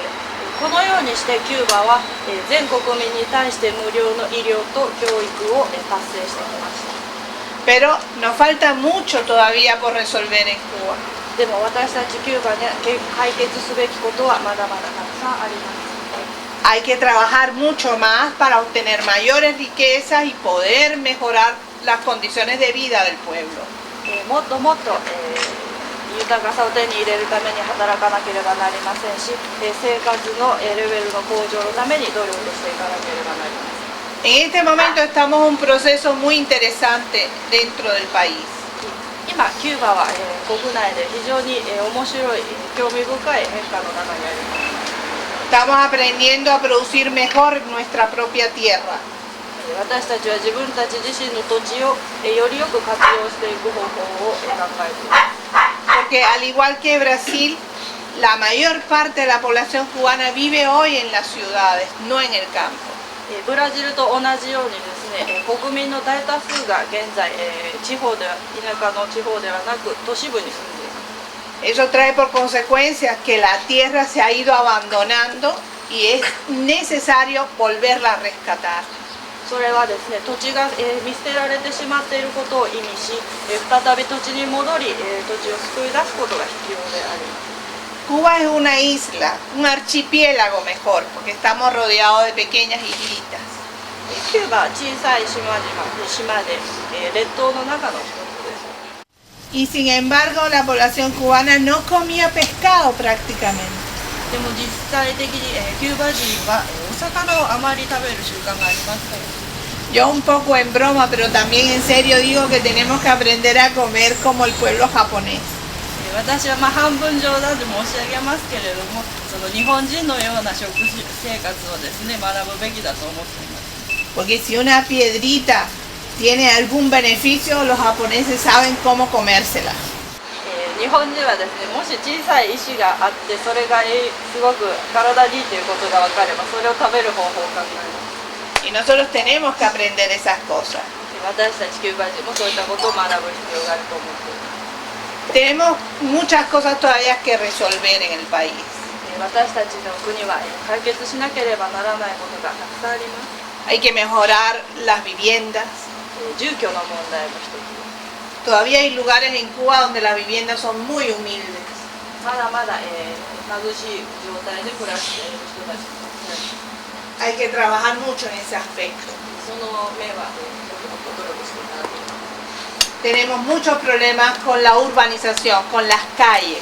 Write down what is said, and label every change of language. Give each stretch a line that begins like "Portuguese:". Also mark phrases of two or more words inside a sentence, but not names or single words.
Japanese: このようにしてキューバは、全国民に対して無料の医療と教育を、達成してきました。
Spanish: Pero nos falta mucho todavía por resolver en Cuba.
Japanese: でも私たちキューバに解決すべきことはまだまだたくさんあります。
Spanish: Hay que trabajar mucho más para obtener mayores riquezas y poder mejorar las condiciones de vida del pueblo.
Japanese: もっともっと、豊かさを手に入れるために働かなければなりませんし、生活のレベルの向上のために努力していかなければなりません。
Spanish: En este momento estamos en un proceso muy interesante dentro del país.
Japanese: 今キューバは、国内で非常に、面白い、興味深い変化の中にあります。
Spanish: Estamos aprendiendo a producir mejor nuestra propia tierra.
Japanese: 私たちは自分たち自身の土地を、よりよく活用していく方法を、考えています。
Spanish: Porque al igual que Brasil, la mayor parte de la población cubana vive hoy en las ciudades, no en el campo.
Japanese: ブラジルと同じようにですね、国民の大多数が現在、田舎の地方ではなく都市部に住んでいます。
Spanish: Eso trae por consecuencia que la tierra se ha ido abandonando y es necesario volverla a rescatar.
Japanese: それはですね、土地が、見捨てられてしまっていることを意味し、再び土地に戻り、土地を救い出すことが必要であります。
Spanish: Cuba es una isla, un archipiélago mejor, porque estamos rodeados de pequeñas islitas.
Japanese: キューバは小さい島で、列島の中の一つです。
Spanish: Y sin embargo, la población cubana no comía pescado prácticamente.
Japanese: でも実際的に、キューバ人は、お魚をあまり食べる習慣がありません。
Spanish: Yo un poco en broma, pero también en serio digo que tenemos que aprender a comer como el pueblo japonés.
Japanese: 私はまあ半分冗談で申し上げますけれども、その日本人のような食生活をですね、学ぶべきだと思っています。
Spanish: Porque si una piedrita tiene algún beneficio, los japoneses saben cómo comérsela.
Japanese: 日本人はですね、もし小さい石があってそれがすごく体にいいということが分かれば、それを食べる方法を考えます。
Spanish: Y nosotros tenemos que aprender esas cosas.
Japanese: 私たちキューバ人もそういったことを学ぶ必要があると思っています。
Spanish: Tenemos muchas cosas todavía que resolver en el país.
Japanese: 私たちの国は解決しなければならないことがたくさんあります。
Spanish: Hay que mejorar las viviendas.
Japanese: 住居の問題も一つ。
Spanish: Todavía hay lugares en Cuba donde las viviendas son muy humildes.
Japanese: まだまだ貧しい状態で暮らしている人たちもいます。
Spanish: Hay que trabajar mucho en ese aspecto.
Japanese: その面は努力していただきます。
Spanish: Tenemos muchos problemas con la urbanización, con las calles.